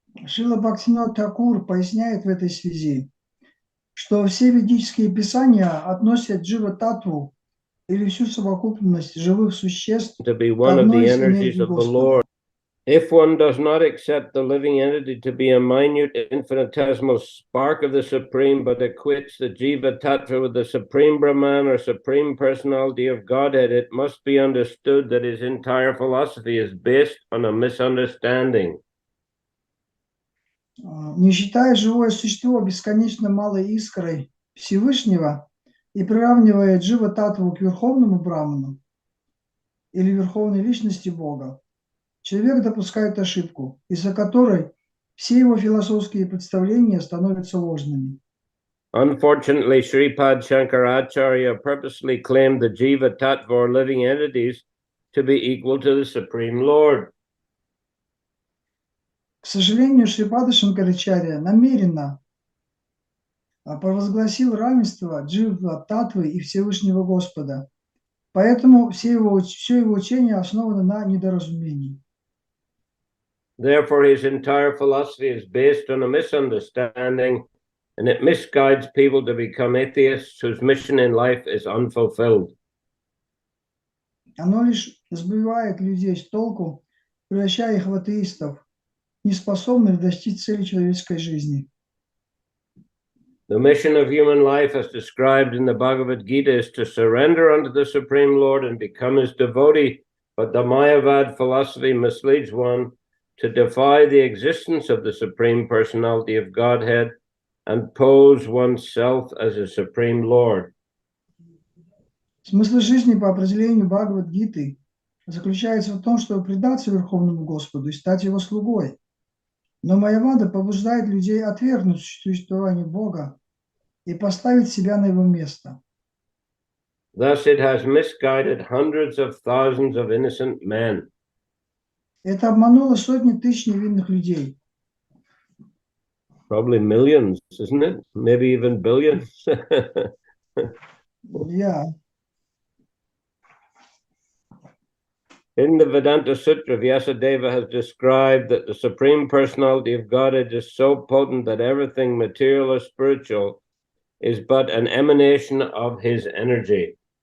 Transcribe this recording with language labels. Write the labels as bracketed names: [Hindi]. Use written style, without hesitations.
[Russian] Шрила Бхактивинода Тхакур поясняет в этой связи, что все ведические писания относят джива-татву или всю совокупность живых существ [English] to be [Russian] к [English] one of [Russian] одной [English] the [Russian] из [English] energies [Russian] энергий [English] of the [Russian] Господа. [English] Lord. If one does not accept the living entity to be a minute infinitesimal spark of the Supreme, but equates the Jiva Tattva with the Supreme Brahman or Supreme Personality of Godhead, it must be understood that his entire philosophy is based on a misunderstanding. [Russian] Не считая живое существо бесконечно малой искрой Всевышнего и приравнивая джива-татву к верховному браману или верховной личности Бога, человек допускает ошибку, из-за которой все его философские представления становятся ложными. [English] Unfortunately, Sripad Shankaracharya purposely claimed the Jiva Tattva or living entities to be equal to the Supreme Lord. [Russian] К сожалению, Шрипада Шанкарачарья намеренно провозгласил равенство джива-татвы и Всевышнего Господа, поэтому все его учение основано на недоразумении. [English] Therefore, his entire philosophy is based on a misunderstanding, and it misguides people to become atheists whose mission in life is unfulfilled. [Russian] Оно лишь сбивает людей с толку, превращая их в атеистов, неспособных достичь цели человеческой жизни. [English] The mission of human life, as described in the Bhagavad Gita, is to surrender unto the Supreme Lord and become his devotee, but the Mayavad philosophy misleads one to defy the existence of the Supreme Personality of Godhead and pose oneself as a Supreme Lord. [Russian] Смысл жизни по определению Бхагавад-гиты заключается в том, чтобы предаться Верховному Господу и стать его слугой. Но Майявада побуждает людей отвергнуть существование Бога и поставить себя на его место. [English] Thus it has misguided hundreds of thousands of innocent men. [Russian] Это обмануло сотни тысяч невинных людей. [English] Probably millions, isn't it? Maybe even billions. Yeah. In the Vedanta Sutra, Vyasadeva has described that the Supreme Personality of Godhead is so potent that everything material or spiritual is but an emanation of his energy.